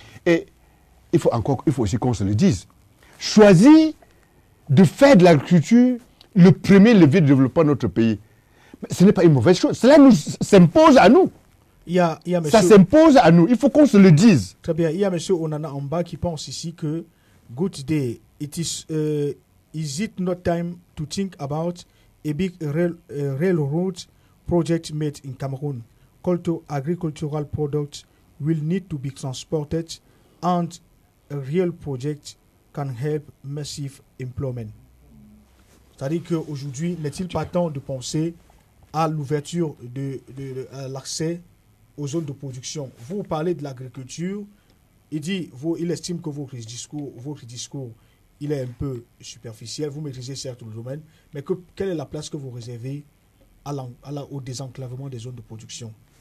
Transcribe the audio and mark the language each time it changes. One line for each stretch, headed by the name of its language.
French: Et il faut aussi qu'on se le dise. Choisir de faire de l'agriculture le premier levier de développement de notre pays. Mais ce n'est pas une mauvaise chose. Cela s'impose à nous. Ça s'impose à nous. Il faut qu'on se le dise. Très bien. Il y a M.
English: Onana Amba
French: qui pense ici que,
English: good day, is it not time to think about a big railroad project made in Cameroon? Agricultural products will need to be transported and a real project can help massive employment.
French: C'est-à-dire qu'aujourd'hui, n'est-il pas temps de penser à l'ouverture de l'accès aux zones de production? Vous parlez de l'agriculture, il estime que votre discours il est un peu superficiel, vous maîtrisez certes le domaine, mais quelle est la place que vous réservez au désenclavement des zones de production?